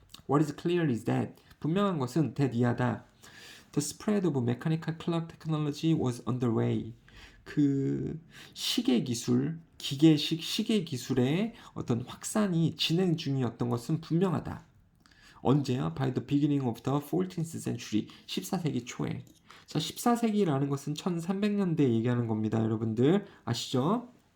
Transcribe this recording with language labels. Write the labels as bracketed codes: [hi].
[en] What is clear is that [ko] 분명한 것은 대이하다. [en] The spread of mechanical clock technology was underway. [ko] 그 시계 기술, 기계식 시계 기술의 어떤 확산이 진행 중이었던 것은 분명하다. 언제요? [en] By the beginning of the 14th century. [ko] 14세기 초에. 자, 14세기라는 것은 1300년대 얘기하는 겁니다. 여러분들 아시죠?